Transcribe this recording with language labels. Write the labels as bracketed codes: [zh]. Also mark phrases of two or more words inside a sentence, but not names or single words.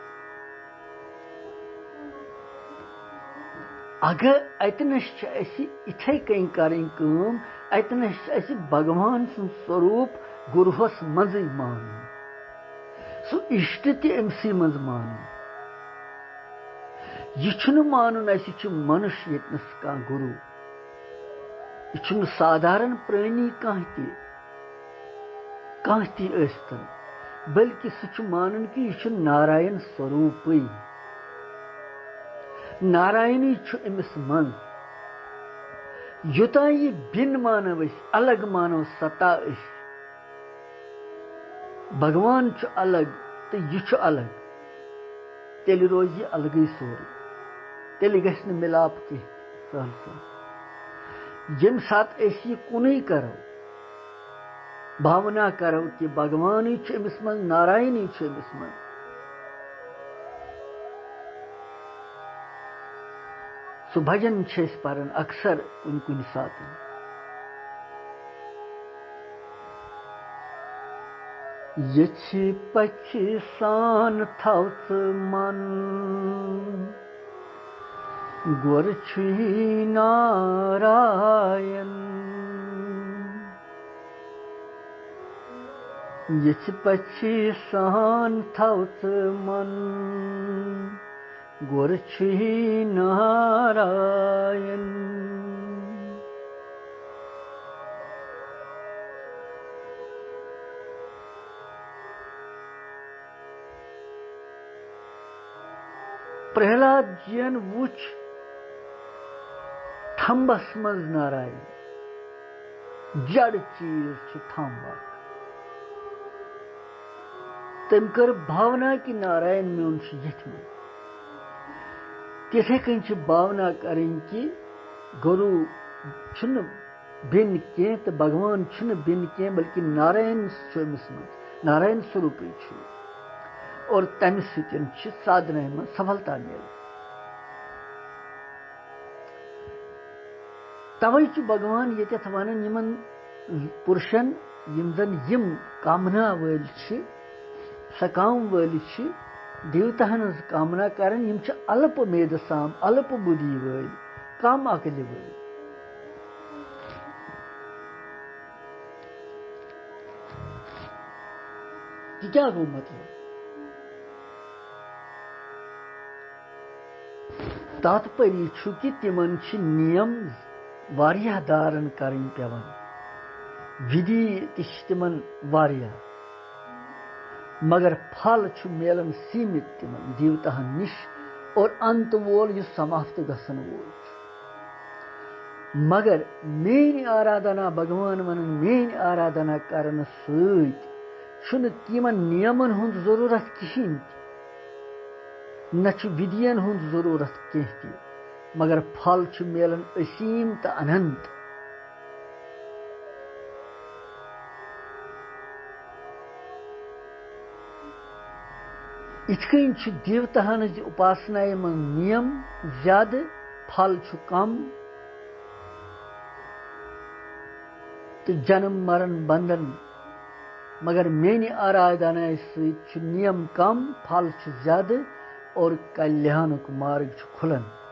[ks] अगर अतनस इथे कन करें कम अतनस भगवान सुन स्वरूप गुरुहस मज मान सु इष्ट तमसी मज मान यह मानुन मनुष्य यतनस कह गुरु यह साधारण प्राणी कह तन बल्कि सु मानन कि यह नारायण स्वरूप नारायणी अमिस मन युता यह बिन मानव अलग मानव सत्ता भगवान अलग तो यह अलग तेल रोज यह अलग सोरे तेल गि मिलाप कह सहल सहल यम सात यह कुन करो भावना करो कि भगवान अमिस मन नारायणी अमिस मन सु भजन पारन अक्सर कुन कुन सात यछि पक्षी सान थवस मन गुर छुई नारायण यछि पक्षी सान थवस मन गुर छुई नारायण प्रहलाद जियन वुच थम्बस मज नारायण जड़ चीज थम्बा तम कर भावना कि नारायण म्योन यथ में तिथे कन भावना करें कि गुरु बिन कह तो भगवान बिन कह बल्कि नारायण अमिस मन नारायण स्वरूप और तम [hi] साधना में सफलता मिल [ks] तवै भगवान ये वन यमन पुरुषन यम जन यम कामना वल सकाम वल देवतान कामना करन यम अल्प मेदसाम अल्प बुद्धि वल कम अकल वल क्या गो मतलब तात्पर्य कि तिमन नियम वारिया दारन करन पेवन विधि तिमन वारिया मगर फल छु मेलन सीमित तिमन देवताहन निश और अंत वोल यु समाप्त गसन वोल मगर मेन आराधना भगवान वनन मेन आराधना करन सत छुन तिमन नियमन हुंद जरूरत किहिन न छु विधियन हुंद जरूरत केह मगर फल छु मेलन असीम त अनंत इतकन छु देवताहन उपासना मन नियम ज्यादा फल छु कम तो जन्म मरण बंधन मगर मेनी आराधना से नियम कम फल ज्यादा और कल्याण मार्ग खुलन